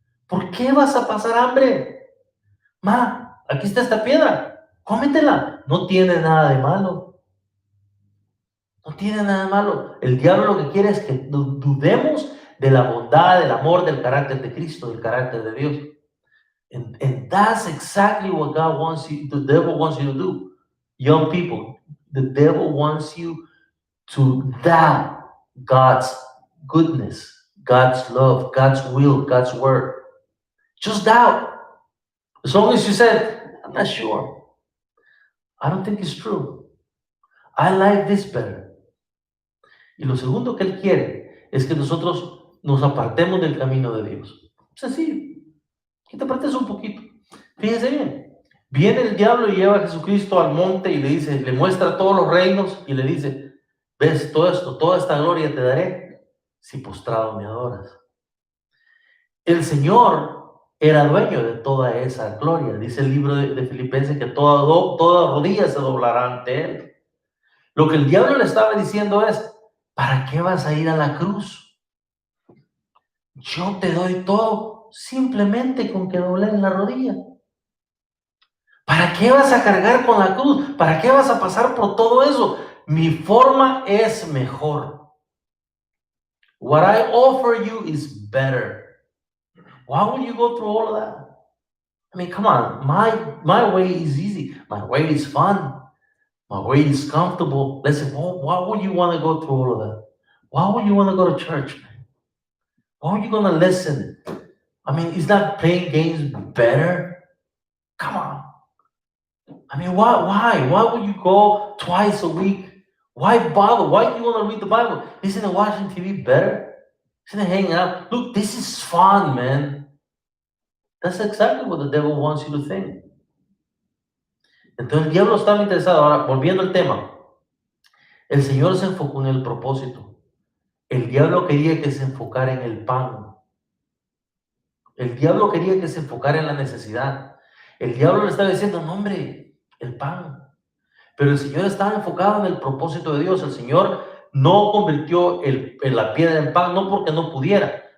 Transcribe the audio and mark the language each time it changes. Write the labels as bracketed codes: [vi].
[es] ¿Por qué vas a pasar hambre? Aquí está esta piedra, cómetela. No tiene nada de malo. No tiene nada de malo. El diablo lo que quiere es que dudemos de la bondad, del amor, del carácter de Cristo, del carácter de Dios. [en] And that's exactly what the devil wants you to do. Young people, the devil wants you to doubt God's goodness, God's love, God's will, God's word. Just doubt. As long as you said, I'm not sure. I don't think it's true. I like this better. [es] Y lo segundo que él quiere es que nosotros nos apartemos del camino de Dios. Sencillo. Que te apartes un poquito. Fíjese bien. Viene el diablo y lleva a Jesucristo al monte y le dice, le muestra todos los reinos y le dice, ves todo esto, toda esta gloria te daré si postrado me adoras. El Señor era dueño de toda esa gloria. Dice el libro de Filipenses que toda rodilla se doblará ante Él. Lo que el diablo le estaba diciendo es, ¿para qué vas a ir a la cruz? Yo te doy todo simplemente con que doblen la rodilla. ¿Para qué vas a cargar con la cruz? ¿Para qué vas a pasar por todo eso? Mi forma es mejor. [en] What I offer you is better. Why would you go through all of that? I mean, come on. My way is easy. My way is fun. My way is comfortable. Listen, why would you want to go through all of that? Why would you want to go to church, man? Why are you going to listen? I mean, is not playing games better? Come on. I mean, why? Why would you go twice a week? Why bother? Why do you want to read the Bible? Isn't it watching TV better? Isn't it hanging out? Look, this is fun, man. That's exactly what the devil wants you to think. [es] Entonces el diablo estaba interesado. Ahora, volviendo al tema, el Señor se enfocó en el propósito. El diablo quería que se enfocara en el pan. El diablo quería que se enfocara en la necesidad. El diablo le estaba diciendo, no hombre, el pan. Pero el Señor estaba enfocado en el propósito de Dios. El Señor no convirtió la piedra en pan, no porque no pudiera.